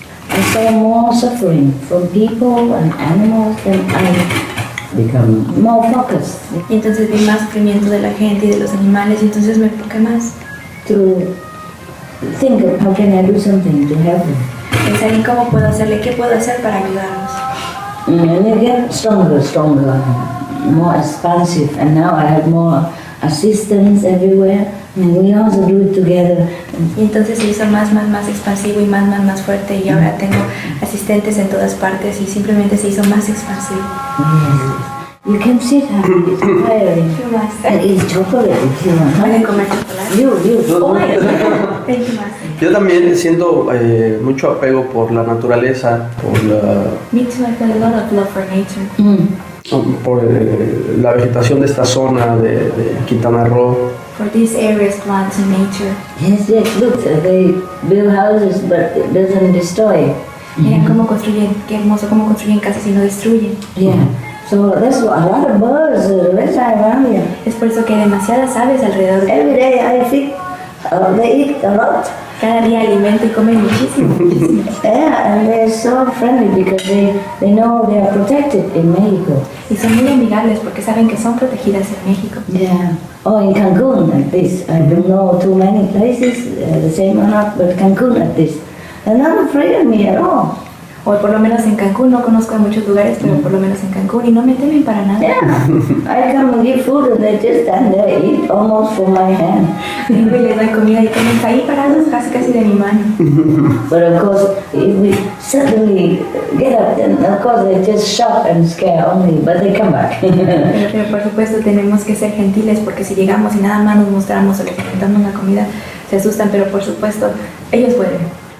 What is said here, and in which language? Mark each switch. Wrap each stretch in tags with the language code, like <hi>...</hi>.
<en>I saw more suffering from people and animals, then I become more focused</en> <es>Y entonces vi más sufrimiento de la gente y de los animales y entonces me enfoqué más.</es> <en>to think of how can I do something to help them.</en> <es>Pensar en cómo puedo hacerle, qué puedo hacer para ayudarlos.</es> <en>And you get stronger, more expansive, and now I have more assistants everywhere, and we also do it together.</en> <es>Y entonces se hizo más expansivo y más fuerte y ahora tengo asistentes en todas partes y simplemente se hizo más expansivo.</es> <en>Yes. You can sit here, it's tiring. And eat chocolate if you want.</en> <es>Pueden comer chocolate.</es> <en>Thank you, Master.</en> <es>Yo también siento mucho apego por la naturaleza,</es> <en>Me too, I feel a lot of love for nature.</en> <es>por la vegetación de esta zona de Quintana Roo.</es> <en>For these areas, plants and nature. Yes, look, they build houses but it doesn't destroy.</en> <es>Miren cómo construyen, qué hermoso cómo construyen casas y no destruyen.</es> <en>Yeah. So that's what, a lot of birds right around here.</en> <es>Es por eso que hay demasiadas aves alrededor.</es> <en>Every day I think they eat a lot.</en> <es>Cada día alimento y comen muchísimo.</es> <en>Yeah, and they're so friendly because they know they are protected in Mexico.</en> <es>Y son muy amigables porque saben que son protegidas en México.</es> <en>Yeah. Oh, in Cancun at this. I don't know too many places, the same or not, but Cancun at this. They're not afraid of me at all.</en> <es>O por lo menos en Cancún, no conozco de muchos lugares, pero por lo menos en Cancún y no me temen para nada.</es> <en>Yeah. I come and give food and they just stand there, eat almost from my hand.</en> <es>Vengo y les doy comida y comen ahí parados casi de mi mano.</es> <en>But of course, if we suddenly get up, then of course they just shock and scare only, but they come back.</en> <es>Pero por supuesto tenemos que ser gentiles porque si llegamos y nada más nos mostramos o les presentamos una comida, se asustan, pero por supuesto ellos vuelven.</es>